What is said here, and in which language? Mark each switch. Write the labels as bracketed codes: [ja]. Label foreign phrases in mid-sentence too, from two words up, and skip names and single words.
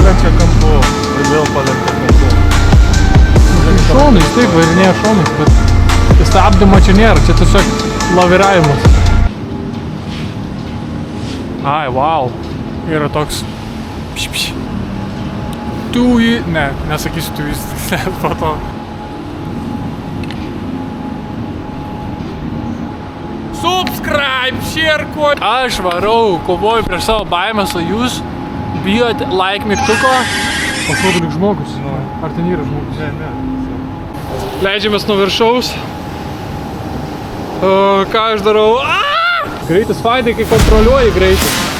[lt] Palenkia kampu ir vėl palenkia kampu. Šonais, taip, varinėja šonais, bet stabdymo čia nėra, čia tiesiog laviravimas. Ai, wow. Yra toks tui, ne, nesakysiu tuis, po to. [en] Subscribe, share, kod. [lt] Aš varau, kovoju prieš savo baimės, o jūs bijot like mygtuko. Atrodo lyg žmogus. Ar ten yra žmogus? Ne. Leidžiamės nuo viršaus. Ką aš darau? Greitis fainai, kai kontroliuoji greitį.